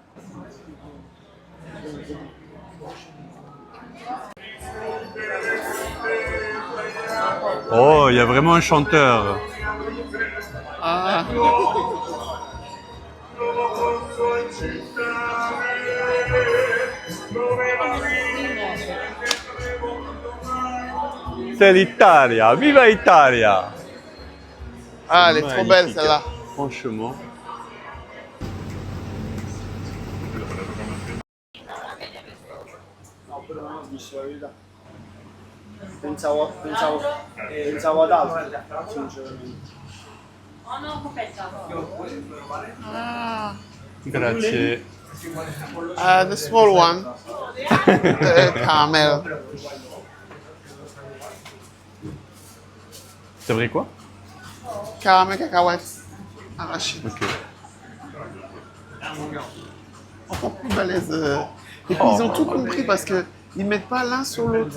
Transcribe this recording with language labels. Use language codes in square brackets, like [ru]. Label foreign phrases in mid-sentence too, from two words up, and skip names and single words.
[fr] Oh, il y a vraiment un chanteur. Ah, C'est l'Italia. [it] Viva Italia. [fr] ah, elle est trop belle Magnifique. celle-là. Franchement. [it] Pensavo ad altro, sinceramente. Ah, Grazie. [en] the small one. [fr] Caramel. C'est vrai quoi? Caramel cacahuètes. Arachide. Ok. Encore plus balèze. Et puis ils ont tout compris parce que ils mettent pas l'un sur l'autre.